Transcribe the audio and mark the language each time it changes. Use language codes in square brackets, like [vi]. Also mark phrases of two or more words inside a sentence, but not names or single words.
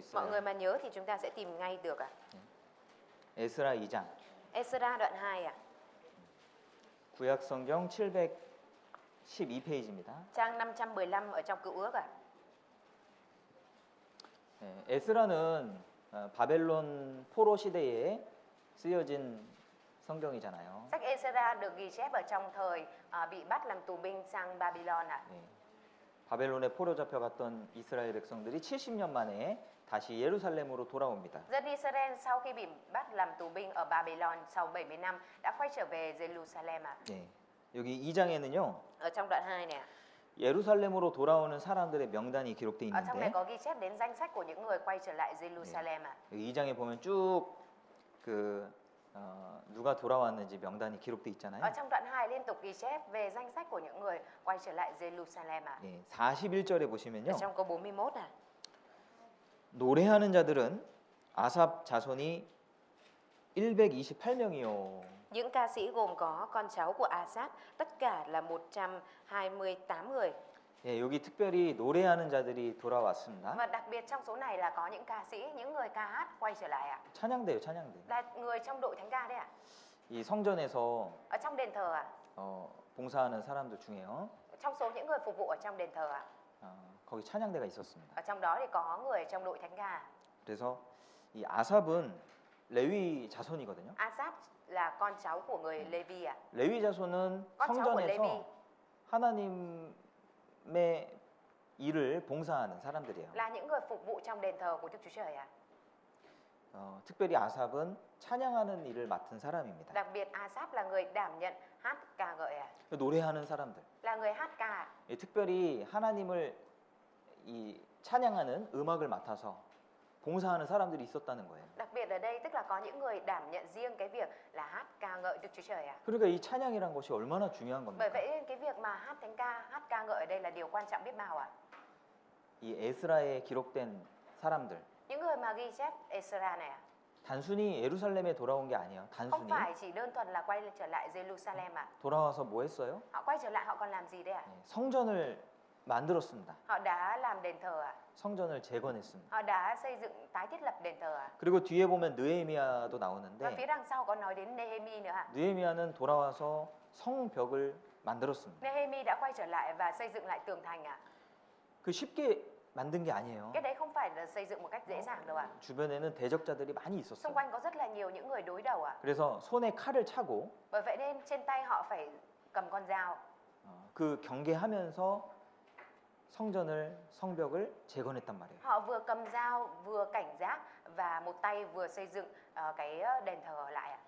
[vi] Mọi người [ko] 있어요. [vi] mà nhớ thì chúng ta sẽ tìm ngay được ạ. [ko] 에스라 2장. [vi] Esra đoạn 2 ạ. [ko] 구약 성경 712페이지입니다. [vi] Trang 515 ở trong Cựu Ước ạ. [ko] 에스라는 바벨론 포로 시대에 쓰여진 성경이잖아요. [vi] Sách Esra được ghi chép ở trong thời bị bắt làm tù binh sang Babylon ạ. [ko] 네. 바벨론에 포로 잡혀갔던 이스라엘 백성들이 70년 만에 다시 예루살렘으로 돌아옵니다. [vi] Dân Israel sau khi bị bắt làm tù binh ở Babylon sau 70 năm đã quay trở về Jerusalem ạ. [ko] 네. 여기 2장에는요. [vi] Ở trong đoạn 2 này ạ. [ko] 예루살렘으로 돌아오는 사람들의 명단이 기록되어 [vi] Ở trong này [ko] 있는데 [vi] có ghi chép đến danh sách của những người quay trở lại Jerusalem ạ. [ko] 여기 2장에 보면 쭉 누가 돌아왔는지 명단이 기록되어 있잖아요. [vi] Ở trong đoạn 2 liên tục ghi chép về danh sách của những người quay trở lại Jerusalem ạ. [ko] 네, 41절에 보시면요. [vi] Ở trong câu 41 ạ. [ko] 노래하는 자들은 아삽 자손이 128명이요. [vi] Những ca sĩ gồm có con cháu của Asaph, tất cả là 128 người. [ko] 예, 여기 특별히 노래하는 자들이 돌아왔습니다. [vi] Và đặc biệt trong số này là có những ca sĩ, những người ca hát quay trở lại ạ. [ko] 찬양대요, 찬양대. [vi] Là người trong đội thánh ca đấy ạ. [ko] 이 성전에서 [vi] Ở trong đền thờ ạ. [ko] 봉사하는 사람들 중에요. [vi] Trong số những người phục vụ ở trong đền thờ ạ. [ko] 거기 찬양대가 있었습니다. [vi] Ở trong đó thì có người trong đội thánh ca. [ko] 그래서 이 아삽은 레위 자손이거든요. [vi] Asaph là con cháu của người Levi ạ. [ko] 레위 자손은 [vi] Con cháu của Levi [ko] 성전에서 하나님의 일을 봉사하는 사람들이에요. [vi] là những người phục vụ trong đền thờ của Đức Chúa Trời ạ. [ko] 특별히 아삽은 찬양하는 일을 맡은 사람입니다. [vi] Đặc biệt Asaph là người đảm nhận hát ca ngợi ạ. [ko] 노래하는 사람들. [vi] Là người hát ca. [ko] 특별히 하나님을 이 찬양하는 음악을 맡아서 봉사하는 사람들이 있었다는 거예요. [vi] Đặc biệt ở đây tức là có những người đảm nhận riêng cái việc là hát ca ngợi Đức Chúa Trời ạ. [ko] 그러니까 이 찬양이란 것이 얼마나 중요한 겁니까? [vi] Bởi vậy cái việc mà hát thánh ca, hát ca ngợi ở đây là điều quan trọng biết bao ạ. [ko] 이 에스라에 기록된 사람들 [vi] Những người mà ghi chép Esra này ạ. [ko] 단순히 예루살렘에 돌아온 게 아니에요. [vi] Không [ko] 단순히 [vi] phải chỉ đơn thuần là quay trở lại Jerusalem ạ. [ko] 돌아와서 뭐 했어요? [vi] Họ quay trở lại họ còn làm gì đấy ạ? [ko] 성전을 만들었습니다. [vi] Họ đã làm đền thờ ạ. [ko] 성전을 재건했습니다. [vi] Họ đã xây dựng tái thiết lập đền thờ ạ. [ko] 그리고 뒤에 보면 느헤미야도 [vi] Và [ko] 나오는데 [vi] phía đằng sau có nói đến Nehemi nữa ạ. [ko] 느헤미야는 돌아와서 성벽을 만들었습니다. [vi] Nehemi đã quay trở lại và xây dựng lại tường thành ạ. [ko] 그 쉽게 만든 게 아니에요. [vi] Cái đấy không phải là xây dựng một cách dễ dàng đâu ạ. [ko] 주변에는 대적자들이 많이 [vi] Xung [ko] 있었어요. [vi] quanh có rất là nhiều những người đối đầu ạ. [ko] 그래서 손에 칼을 차고 [vi] Bởi vậy nên trên tay họ phải cầm con dao. [ko] 그 경계하면서 성벽을 재건했단 말이에요. [vi] Họ vừa cầm dao, vừa cảnh giác và một tay vừa xây dựng cái đền thờ lại ạ.